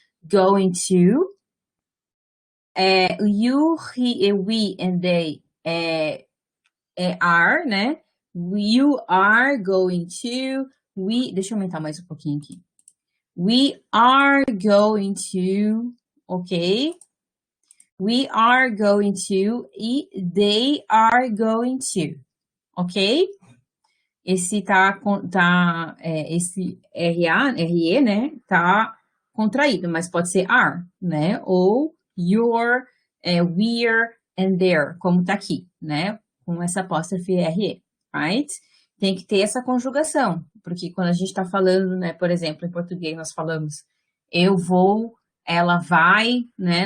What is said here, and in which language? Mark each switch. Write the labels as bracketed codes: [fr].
[en] Going to. You, he, we and they are, né? You are going to. [pt] Deixa eu aumentar mais um pouquinho aqui. [en] We are going to, ok? We are going to e they are going to, ok? [pt] Esse esse RE, né, tá contraído, mas pode ser are, né? Ou your, we're and their, como tá aqui, né? Com essa apóstrofe RE, right? Tem que ter essa conjugação, porque quando a gente está falando, né, por exemplo, em português nós falamos eu vou, ela vai, né?